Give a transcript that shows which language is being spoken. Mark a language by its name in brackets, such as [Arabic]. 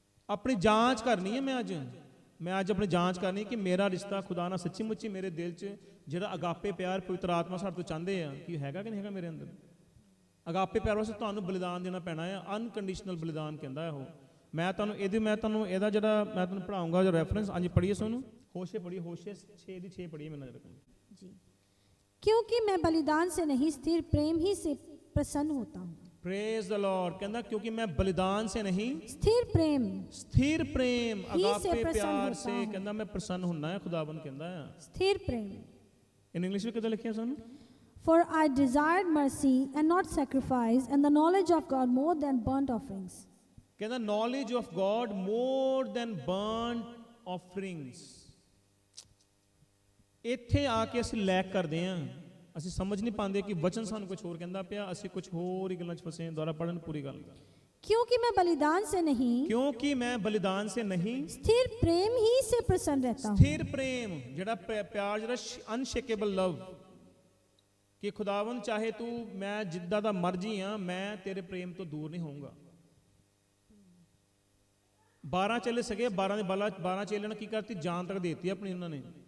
[Punjabi] ਆਪਣੀ ਜਾਂਚ ਕਰਨੀ ਹੈ ਮੈਂ ਅੱਜ ਆਪਣੀ ਜਾਂਚ ਕਰਨੀ ਕਿ ਮੇਰਾ ਰਿਸ਼ਤਾ ਖੁਦਾ ਨਾਲ ਸੱਚੀ ਮੁੱਚੀ ਮੇਰੇ ਦਿਲ 'ਚ ਜਿਹੜਾ ਅਗਾਪੇ ਪਿਆਰ ਪਵਿੱਤਰ ਆਤਮਾ ਸਾਡੇ ਤੋਂ ਚਾਹੁੰਦੇ ਆ ਕਿ ਹੈਗਾ ਕਿ ਨਹੀਂ ਹੈਗਾ ਮੇਰੇ ਅੰਦਰ। ਅਗਾਪੇ ਪਿਆਰ ਵਾਸਤੇ ਤੁਹਾਨੂੰ ਬਲੀਦਾਨ ਦੇਣਾ ਪੈਣਾ ਆ, ਅਨਕੰਡੀਸ਼ਨਲ ਬਲੀਦਾਨ ਕਹਿੰਦਾ ਉਹ। ਮੈਂ ਤੁਹਾਨੂੰ ਇਹਦਾ ਜਿਹੜਾ ਮੈਂ ਤੁਹਾਨੂੰ ਪੜਾਉਂਗਾ ਜੋ ਰੈਫਰੈਂਸ, ਹਾਂਜੀ ਪੜ੍ਹੀਏ ਸੋਨੂੰ, ਹੋਸ਼ੇ ਪੜ੍ਹੀਏ, ਹੋਸ਼ੇ 6 ਦੀ 6 ਪੜ੍ਹੀਏ ਮੈਨੂੰ ਨਜ਼ਰ [Hindi] जी। क्योंकि मैं बलिदान से नहीं स्थिर प्रेम ही से प्रसन्न होता हूँ। [English] Praise the Lord. [Hindi] कहता क्योंकि मैं बलिदान से नहीं स्थिर प्रेम अगापे प्यार से कहता मैं प्रसन्न होना है, खुदाबंद कहता है स्थिर प्रेम। इन इंग्लिश में कितना लिखा है सानू, [English] For I desired mercy and not sacrifice, and the knowledge of God more than burnt offerings. [Hindi] कहता [English] knowledge of God more than burnt offerings। [Punjabi] ਇੱਥੇ ਆ ਕੇ ਅਸੀਂ ਲੈਕ ਕਰਦੇ ਹਾਂ, ਅਸੀਂ ਸਮਝ ਨਹੀਂ ਪਾਉਂਦੇ ਕਿ ਵਚਨ ਸਾਨੂੰ ਕੁਝ ਹੋਰ ਕਹਿੰਦਾ ਪਿਆ, ਅਸੀਂ ਕੁਝ ਹੋਰ ਹੀ ਗੱਲਾਂ 'ਚ ਫਸੇ ਹਾਂ। ਦੁਆਰਾ ਪੜਨ ਪੂਰੀ ਗੱਲ। [Hindi] क्योंकि मैं बलिदान से नहीं, क्योंकि मैं बलिदान से नहीं स्थिर प्रेम ही से प्रसन्न रहता हूँ। [Punjabi] स्थिर प्रेम ਜਿਹੜਾ ਪਿਆਰ ਜਿਹੜਾ ਅਨਸ਼ੇਕੇਬਲ ਲਵ, ਕਿ ਖੁਦਾਵੰਦ ਚਾਹੇ ਤੂੰ ਮੈਂ ਜਿੱਦਾਂ ਦਾ ਮਰਜ਼ੀ ਆ, ਮੈਂ ਤੇਰੇ ਪ੍ਰੇਮ ਤੋਂ ਦੂਰ ਨਹੀਂ ਹੋਊਂਗਾ। 12 ਚੇਲੇ ਸਗੇ, 12 ਦੇ 12 ਚੇਲਿਆਂ ਨੇ ਕੀ ਕਰਤੀ, ਜਾਨ ਤੱਕ ਦੇਤੀ ਆਪਣੀ ਉਹਨਾਂ ਨੇ।